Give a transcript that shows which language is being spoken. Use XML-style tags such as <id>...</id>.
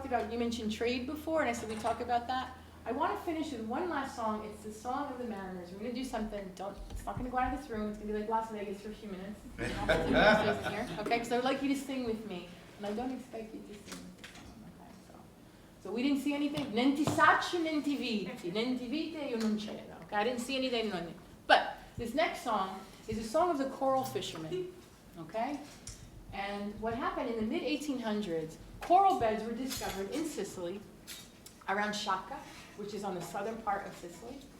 <en>You mentioned trade before, and I said we talk about that. I want to finish with one last song. It's the Song of the Mariners. We're going to do something. It's not going to go out of this room. It's going to be like Las Vegas for a few minutes. Here. Okay, because I would like you to sing with me, and I don't expect you to sing with the song. Okay, so we didn't see anything.</en> <scn>Nenti saccio, nenti vite, io non c'ero.</scn> <en>Okay, I didn't see anything. But this next song is a song of the Coral Fisherman. Okay, and what happened in the mid 1800s? Coral beds were discovered in Sicily, around Sciacca, which is on the southern part of Sicily.</en>